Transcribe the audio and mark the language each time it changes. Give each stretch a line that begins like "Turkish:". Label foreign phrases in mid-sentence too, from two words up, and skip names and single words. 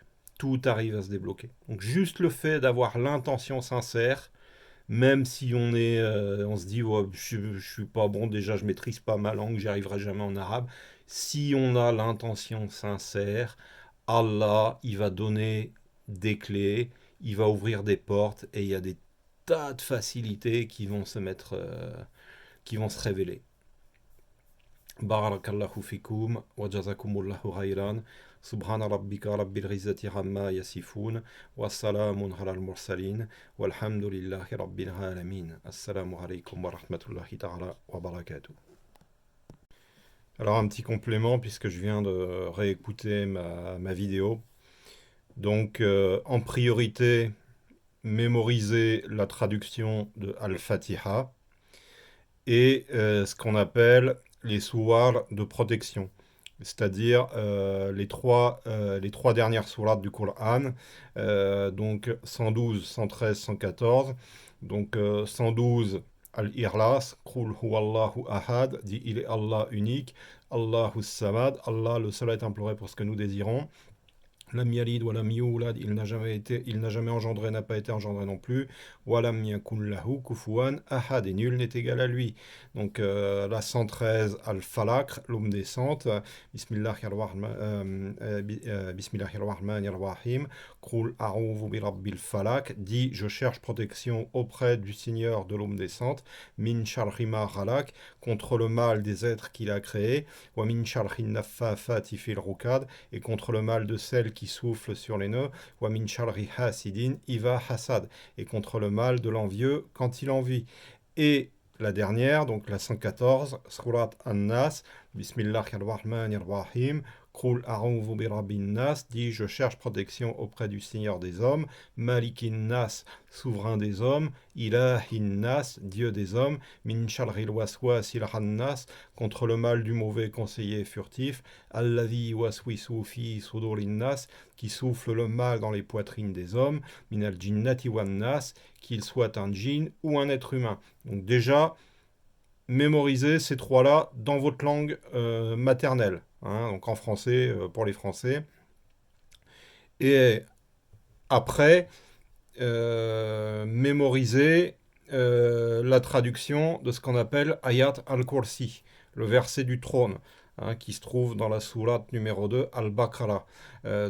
French: Tout arrive à se débloquer. Donc juste le fait d'avoir l'intention sincère, même si on se dit ouais, je suis pas bon, déjà je maîtrise pas ma langue, j'y arriverai jamais en arabe. Si on a l'intention sincère, Allah, il va donner des clés, il va ouvrir des portes et il y a des tas de facilités qui vont se révéler.
Arabic: بارك الله فيكم وجزاكم الله خيرا. سبحان ربك رب العزة عما يصفون والسلام على المرسلين والحمد لله رب العالمين. السلام عليكم ورحمة الله تعالى وبركاته.
French: Alors un petit complément puisque je viens de réécouter ma vidéo. Donc en priorité, mémoriser la traduction de Al-Fatiha et ce qu'on appelle les souars de protection, c'est-à-dire les trois dernières sourates du Coran, donc 112, 113, 114. Donc 112,
Arabic: الإخلاص قل هو الله أحد,
French: dit il est Allah unique,
Arabic: الله الصمد,
French: Allah le seul à être imploré pour ce que nous désirons.
Arabic: لم يلد ولم يولد,
French: il n'a jamais engendré, n'a pas été engendré non plus.
Arabic: ولم يكن له كفوا أحد,
French: et nul n'est égal à lui. Donc la 113, Al-Falaq, l'aube descente.
Arabic: بسم الله الرحمن الرحيم. قل أعوذ برب الفلق,
French: dit je cherche protection auprès du Seigneur de l'aube descente.
Arabic: من شر ما خلق,
French: contre le mal des êtres qu'il a créés.
Arabic: ومن شر النفاثات في العقد,
French: et contre le mal de celles qui souffle sur les nœuds,
Arabic: ومن شر حاسد إذا حسد,
French: et contre le mal de l'envieux quand il envie. Et la dernière, donc la 114, Surat An-Nas,
Arabic: بسم الله الرحمن الرحيم قل أعوذ برب الناس,
French: dit je cherche protection auprès du Seigneur des hommes,
Arabic: ملك الناس,
French: souverain des hommes,
Arabic: إله الناس,
French: Dieu des hommes,
Arabic: من شر الوسواس الخناس,
French: contre le mal du mauvais conseiller furtif,
Arabic: الذي يوسوس في صدور الناس,
French: qui souffle le mal dans les poitrines des hommes,
Arabic: من الجنة والناس,
French: qu'il soit un djinn ou un être humain. Donc déjà, mémorisez ces trois-là dans votre langue maternelle, hein, donc en français pour les Français. Et après, mémorisez la traduction de ce qu'on appelle Ayat al-Kursi, le verset du trône, hein, qui se trouve dans la sourate numéro 2, Al-Baqarah.